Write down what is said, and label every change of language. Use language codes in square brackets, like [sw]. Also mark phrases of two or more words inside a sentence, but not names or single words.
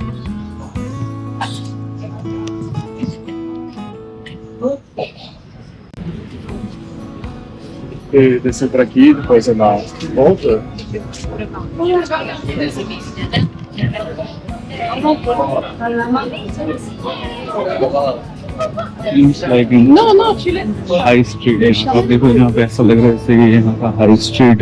[pt] E descer por aqui, depois é na volta. [en] high street [hi] है, आप देखो यहाँ पे ऐसा लग रहा है जैसे कि यहाँ का [en] high street [hi] है।